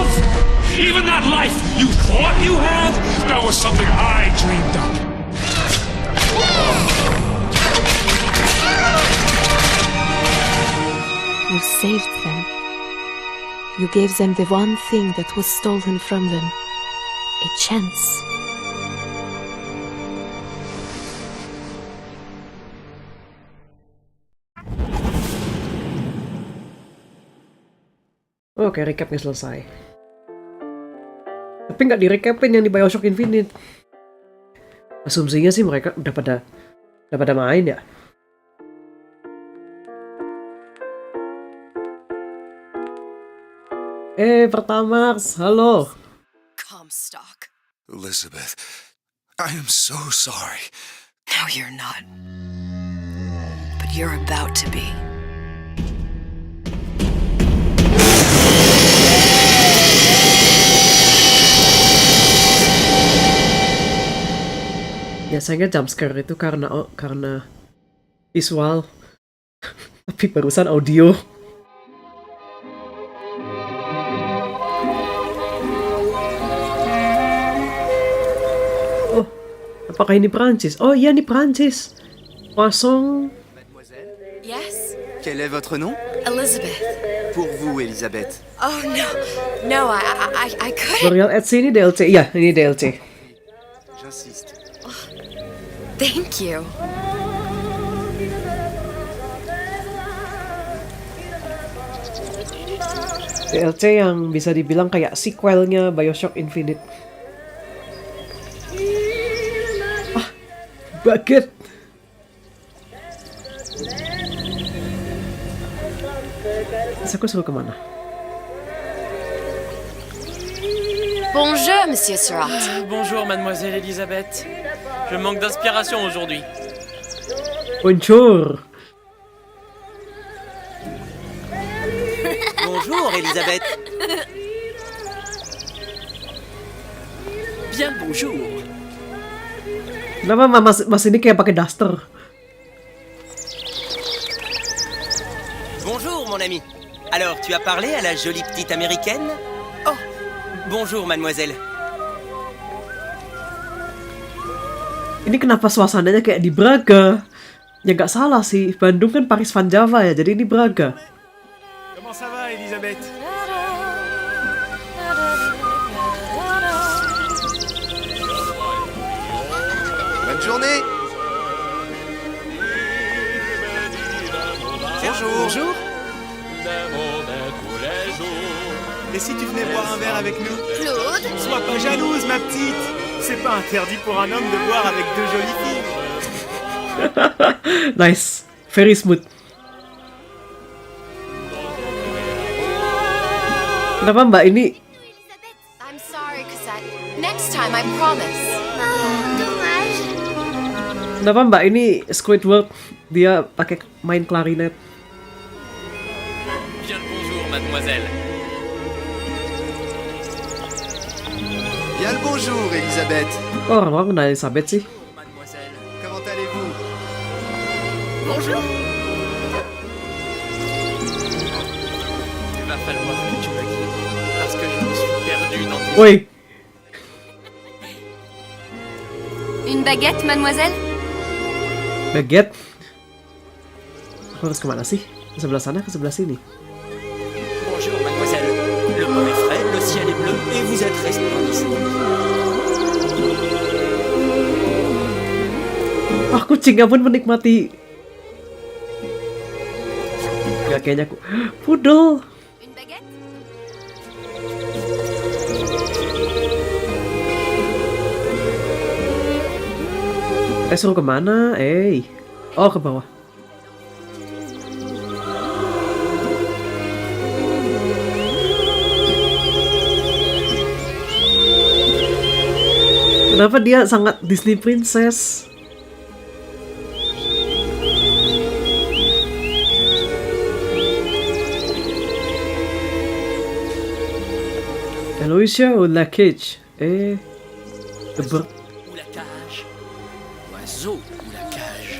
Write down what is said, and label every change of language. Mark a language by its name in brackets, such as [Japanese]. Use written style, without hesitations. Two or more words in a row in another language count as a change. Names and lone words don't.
[English] Even that life you thought you had, that was something I dreamed up. You saved them. You gave them the one thing that was stolen from them. A chance. [Indonesian] Oke, recapnya selesai. Tapi nggak direcapin yang di Bioshock Infinite. Asumsinya sih mereka udah pada main ya. Pertama, halo. Comstock. [English] Elizabeth, I am so sorry. No, you're not. But you're about to be. [Indonesian] Biasanya jumpscare itu karena visual, tapi barusan audio. Oh, apakah ini Prancis? Oh iya, ini Prancis. [French] Poisson. [English] Yes? [French] Quel est votre nom? Elizabeth. Pour vous, Elisabeth. [English] Oh, no. No, I couldn't. [Indonesian] Burial at Sea ini DLC. Iya, ini DLC. [French] J'insiste. [English] Thank you. [Indonesian] DLC yang bisa dibilang kayak sequelnya Bioshock Infinite. [English] Ah, bucket. [Indonesian] Terus aku suruh kemana? [French] Bonjour, Monsieur Surratt. Bonjour, mademoiselle Elisabeth. Je manque d'inspiration aujourd'hui. Bonjour. Bonjour, Elisabeth. Bien bonjour. [Indonesian] Kenapa mas ini kayak pakai duster? [French] Bonjour, mon ami. Alors, tu as parlé à la jolie petite américaine? Oh, bonjour, mademoiselle. [Indonesian] Ini kenapa suasananya kayak di Braga? Ya nggak salah sih, Bandung kan Paris Van Java ya, jadi ini Braga. [French] Comment ça va, Elisabeth? Bonne journée! Bonjour. Et si tu venais boire un verre avec nous? Claude? Sois pas jalouse, ma petite. C'est pas interdit pour un homme de boire avec deux jolies filles. [English] Nice, very smooth. [Indonesian] Kenapa Mbak ini? [English] I'm sorry, Cassette. Next time, I promise. [French] Dommage. [Indonesian] Kenapa Mbak ini Squidward dia pakai main klarinet? [French] Bien le bonjour, mademoiselle. Bien le bonjour, Elisabeth. [Indonesian] Oh, orang-orang kenal Elizabeth sih. [French] Mademoiselle. Comment allez-vous? Bonjour. Il va falloir que tu me guides, parce que je me suis perdu dans tes... [Indonesian] Woi, [French] Une baguette, mademoiselle? [Indonesian] baguette. Aku harus kemana sih? Ke sebelah sana, ke sebelah sini. [French] Bonjour, mademoiselle. Le pont est frais, le ciel est bleu, et vous êtes resplendissante. [Indonesian] Ah, kucingnya pun menikmati. Gak kayaknya aku. Poodle. Une baguette? Suruh kemana? Oh, ke bawah. Kenapa dia sangat Disney Princess? [French] Aloysia ou la cage? [English] The bird. [French] Ou la cage. Oiseau ou la cage.